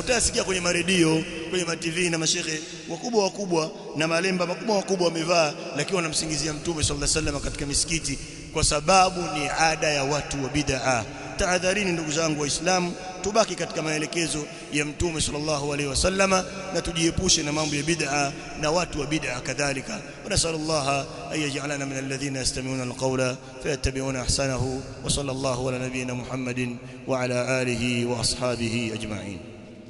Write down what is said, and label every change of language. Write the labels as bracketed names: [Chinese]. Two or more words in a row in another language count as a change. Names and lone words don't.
[Swahili] Utasikia kwenye maredio, kwenye TV na mashehe wakubwa na malemba makubwa wamevaa, lakini wanamsingizia Mtume [Arabic] صلى الله عليه وسلم [Swahili] katika misikiti, kwa sababu ni ada ya watu wa bid'a. Tahadharini ndugu zangu Waislamu, tubaki katika maelekezo ya Mtume [Arabic] صلى الله عليه وسلم [Swahili] na tujiepushe na mambo ya bid'a na watu wa bid'a kadhalika. [Arabic] ونسأل الله أن يجعلنا من الذين يستمعون القول فيتبعون أحسنه وصلى الله على نبينا محمد وعلى آله وأصحابه أجمعين.